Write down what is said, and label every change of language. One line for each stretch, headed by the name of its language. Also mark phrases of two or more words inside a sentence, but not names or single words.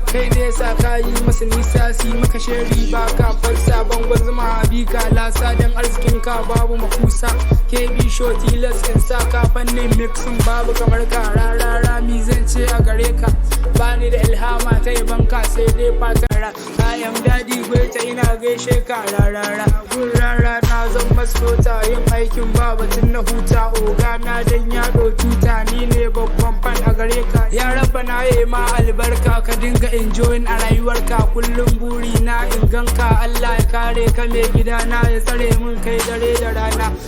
Hausa: Kai ne yasa ka yi masa nisa, su yi maka sheri ba ka fansa. Bangon zuma bi ka lasa, dan arzikin ka babu makusa. K B show tilas in sa ka fannin mixing babu kamar ka. Rarara mi zan ce a gare ka, bani da ilhama ta yaban ka, sai dai fatan ra.
English: I am Daddy Gwaita,
Hausa: ina gaishe ka rarara. Gun rara na zan maskota, yin aikin ba batun na huta. Oga na dan ya ɗauki ta, ni ne babban fan a gare ka. Ya raba na yi ma albarka, ka dinga enjoying a rayuwarka. Kullum buri na in ganka, Allah ya kare ka, mai gida na ya tsare mun kai dare da rana.